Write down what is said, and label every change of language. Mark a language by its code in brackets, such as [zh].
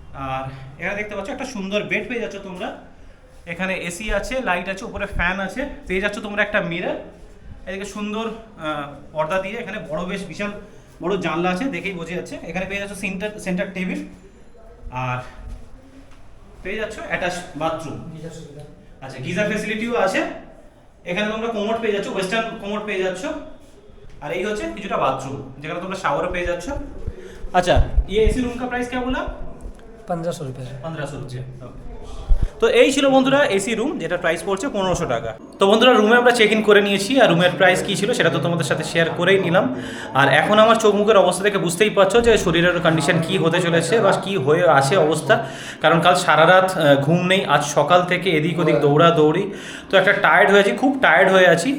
[bn] আর এখানে দেখতে পাচ্ছ একটা সুন্দর বেড পেয়ে যাচ্ছ তোমরা, এখানে এসি আছে, লাইট আছে, উপরে ফ্যান আছে, পেয়ে যাচ্ছ তোমরা একটা মিরর, এদিকে সুন্দর পর্দা দিয়ে, এখানে বড় বেশ বিশাল বড় জানলা আছে, দেখেই বোঝা যাচ্ছে। এখানে পেয়ে যাচ্ছ সেন্টার টেবিল, আর পেয়ে যাচ্ছ অ্যাটাচ বাথরুম। আচ্ছা, গিজার ফেসিলিটিও আছে, এখানে তোমরা কোমোড পেয়ে যাচ্ছ, ওয়েস্টার্ন কোমোড পেয়ে যাচ্ছ, আর এই হচ্ছে কিছুটা বাথরুম যেখানে তোমরা শাওয়ারও পেয়ে যাচ্ছ। [hi] আচ্ছা, ये एसी रूम का प्राइस क्या बोला? 1500 रुपये। 1500 रुपये। [bn] তো এই ছিল বন্ধুরা এসি রুম, যেটা প্রাইস পড়ছে 1500 টাকা। তো বন্ধুরা, রুমে আমরা চেক ইন করে নিয়েছি, আর রুমের প্রাইস কী ছিল সেটা তো তোমাদের সাথে শেয়ার করেই নিলাম। আর এখন আমার চোখ মুখের অবস্থা দেখে বুঝতেই পারছো যে শরীরের কন্ডিশন কী হতে চলেছে বা কী হয়ে আছে অবস্থা। কারণ কাল সারা রাত ঘুম নেই, আজ সকাল থেকে এদিক ওদিক দৌড়াদৌড়ি, তো একটা টায়ার্ড হয়ে আছি, খুব টায়ার্ড হয়ে আছি।